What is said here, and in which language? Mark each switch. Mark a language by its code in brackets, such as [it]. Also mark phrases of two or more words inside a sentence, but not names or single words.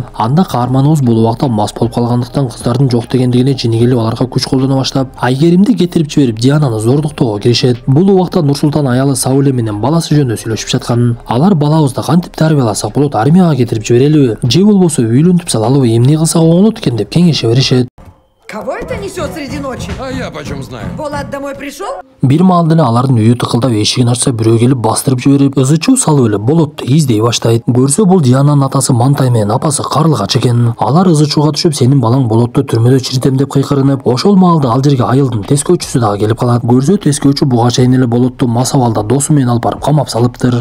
[ky] Анда каарманыбыз бул убакта мас болуп калгандыктан кыздардын жок дегендигине жини келип аларга күч колдоно баштап, Айгеримди кетирип жиберип Диананы зордуктоого киришет. Бул убакта Нурсултан аялы Сауле менен баласы жөнүндө сүйлөшүп жаткан. Алар балабызды кантип тарбияласак болот, армияга кетирип жиберелиби же болбосо үйлөнтүп салалыбы, эмне кылсак оңолот экен деп кеңеше беришет. [ru] Кого это несет среди ночи? А я почем знаю? Булат домой пришел? [ky] Бир маалда эле алардын үйү тыкылдап, эшигин ачса бирөө келип бастырып жиберип, ызычуу салып эле болотту издей баштайт. Көрсө бул Диананын атасы Мантай менен апасы Карлыгач экен. Алар ызычууга түшүп, сенин балаң болотту түрмөдө чиритем деп кыйкырынып, ошол маалда ал жерге айылдын тескөөчүсү дагы келип калат. Көрсө тескөөчү буга чейин эле болотту мас абалда досу менен алып барып камап салыптыр.